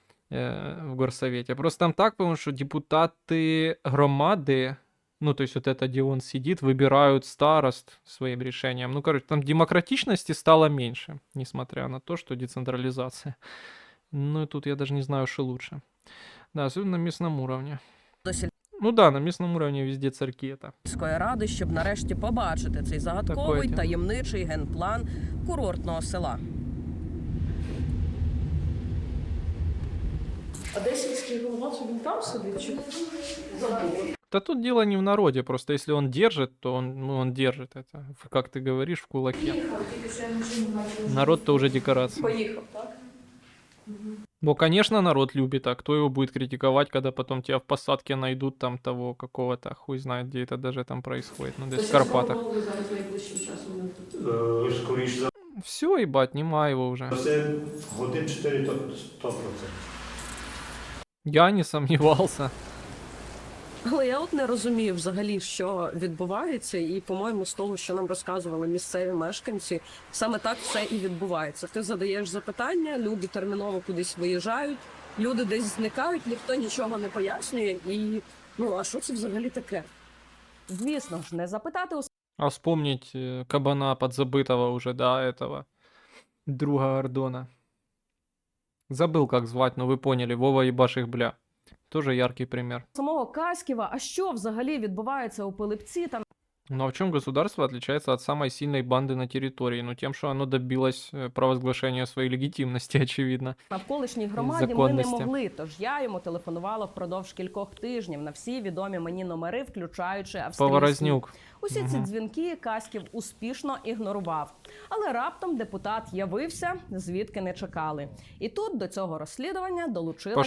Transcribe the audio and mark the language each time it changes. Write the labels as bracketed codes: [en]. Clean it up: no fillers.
[ru] В горсовете. Просто там так, потому что депутаты громады, ну, то есть вот это, где он сидит, выбирают старост своим решением. Ну, короче, там демократичности стало меньше, несмотря на то, что децентрализация. Ну, и тут я даже не знаю, что лучше. Да, особенно на местном уровне. Ну да, на местном уровне везде царьки это. [uk] Сільської ради, щоб нарешті побачити цей загадковий [ru] Такое [uk] таємничий генплан курортного села. А де сільський голова, це він там сидить? Чи забув? [ru] Да тут дело не в народе, просто если он держит, то он держит это, как ты говоришь, в кулаке. Народ-то уже декорация. [uk] Поїхав, так? [ru] Ну, конечно, народ любит, а кто его будет критиковать, когда потом тебя в посадке найдут там того какого-то, хуй знает, где это даже там происходит, ну, здесь в Карпатах. [uk] Зараз найближчим часом не Скоріше за [ru] Все, ебать, нема его уже. [uk] все, годин 4 то 100%. [ru] Я не сомневался. [uk] Але я от не розумію взагалі, що відбувається, і, по-моєму, з того, що нам розказували місцеві мешканці, саме так все і відбувається. Ти задаєш запитання, люди терміново кудись виїжджають, люди десь зникають, ніхто нічого не пояснює, і, ну, а що це взагалі таке? Звісно ж, не запитати у [ru] А вспомнить кабана подзабытого уже, да, этого друга Гордона. Забыл, как звать, но вы поняли, Вова ебаших бля. Тоже яркий пример. [uk] самого Каськіва, а що взагалі відбувається у Пилипці, там [ru] Ну а в чем государство отличается от самой сильной банды на территории? Ну тем, что оно добилось провозглашения своей легитимности, очевидно. [uk] навколишній громаді ми не законності. могли, тож я йому телефонувала впродовж кількох тижнів на всі відомі мені номери, включаючи австрійські. Поворознюк. Усі ці дзвінки Каськів успішно ігнорував. Але раптом депутат явився, звідки не чекали. І тут до цього розслідування долучилась